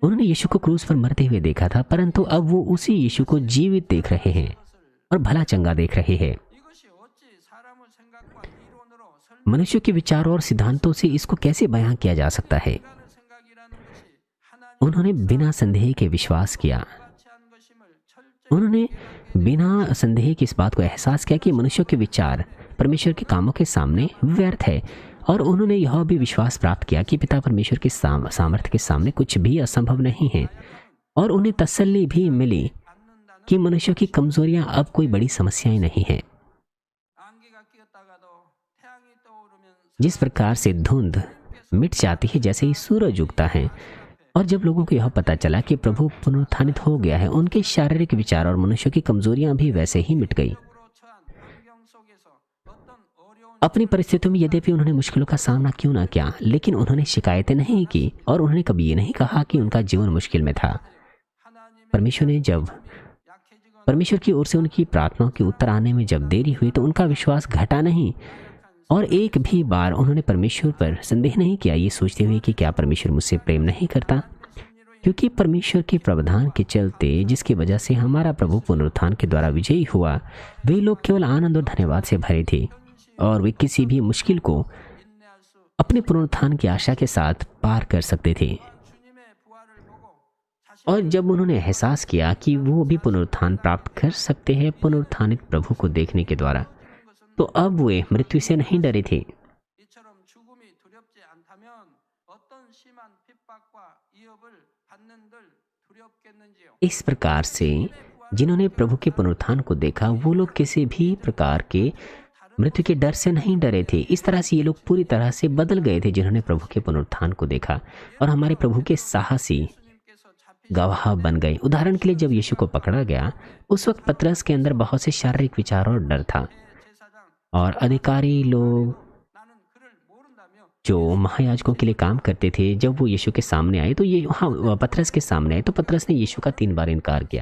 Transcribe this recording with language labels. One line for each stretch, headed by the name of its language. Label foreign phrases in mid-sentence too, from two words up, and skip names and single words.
Hindi: उन्होंने यीशु को क्रूस पर मरते हुए देखा था, परंतु अब वो उसी यीशु को जीवित देख रहे हैं और भला चंगा देख रहे हैं।
Korean: 이것이 어찌 사람의 생각과 이론으로 설명하는
Hindi: मनुष्य के विचारों और सिद्धांतों से इसको कैसे बयां किया जा सकता है?
Korean: 생각이라는 것이 하나님
Hindi: उन्होंने बिना संदेह के विश्वास किया।
Korean: 같이 한 것임을 철저히
Hindi: उन्होंने बिना संदेह की इस बात को एहसास किया कि मनुष्य के विचार परमेश्वर के कामों के सामने व्यर्थ है। और उन्होंने यह भी विश्वास प्राप्त किया कि पिता परमेश्वर के सामर्थ्य के सामने कुछ भी असंभव नहीं है। और उन्हें तसल्ली भी मिली
Korean: 받는다는
Hindi: कि मनुष्य की कमजोरियां अब कोई बड़ी समस्याएं नहीं हैं।
Korean: 안개가 끼었다가도 태양이 떠오르면
Hindi: जिस प्रकार से धुंध मिट जाती है जैसे ही सूरज उगता है, और जब लोगों को यह पता चला कि प्रभु पुनरुत्थानित हो गया है, उनके शारीरिक विचार और मनुष्य की कमजोरियां भी वैसे ही मिट गई।
Korean: 으로 처한 환경 속에서 어떤 어려운
Hindi: अपनी परिस्थितियों में यद्यपि उन्होंने मुश्किलों का सामना क्यों ना किया, लेकिन उन्होंने शिकायतें नहीं की और उन्होंने कभी ये नहीं कहा कि उनका जीवन मुश्किल में था।
Korean: 하나님의
Hindi: परमेश्वर ने जब
Korean: 약해지거나
Hindi: परमेश्वर की ओर से उनकी प्रार्थनाओं के उत्तर आने में जब देरी हुई तो उनका विश्वास घटा नहीं, और एक भी बार उन्होंने परमेश्वर पर संदेह नहीं किया, ये सोचते हुए कि क्या परमेश्वर मुझसे प्रेम नहीं करता। क्योंकि परमेश्वर के प्रावधान के चलते, जिसकी वजह से हमारा प्रभु पुनरुत्थान के द्वारा विजयी हुआ, वे लोग केवल आनंद और धन्यवाद से भरे थे और वे किसी भी मुश्किल को
Korean: 인내할 수
Hindi: अपने पुनरुत्थान की आशा के साथ पार कर सकते थे।
Korean: 주님의 부활을 보고 자신
Hindi: और जब उन्होंने एहसास किया कि वो भी पुनरुत्थान प्राप्त कर सकते हैं पुनरुत्थानित प्रभु को देखने के द्वारा, तो अब वे मृत्यु से नहीं डरे थे।
Korean: 이처럼 죽음이 두렵지 않다면 어떤 심한 핍박과 위협을 받는들 두렵겠는지요.
Hindi: इस प्रकार से जिन्होंने प्रभु के पुनरुत्थान को देखा, वो लोग किसी भी प्रकार के मृत्यु के डर से नहीं डरे थे। इस तरह से ये लोग पूरी तरह से बदल गए थे जिन्होंने प्रभु के पुनरुत्थान को देखा। और हमारे प्रभु के साहसी
Korean: 주님께서 잡히신
Hindi: गवाह बन गए। उदाहरण के लिए जब यीशु को पकड़ा गया उस वक्त पतरस के अंदर बहुत से शारीरिक विचार और डर था, और अधिकारी लोग जो महायाजकों के लिए काम करते थे, जब वो यीशु के सामने आए तो पतरस के सामने आए तो पतरस ने यीशु का 3 बार इनकार किया।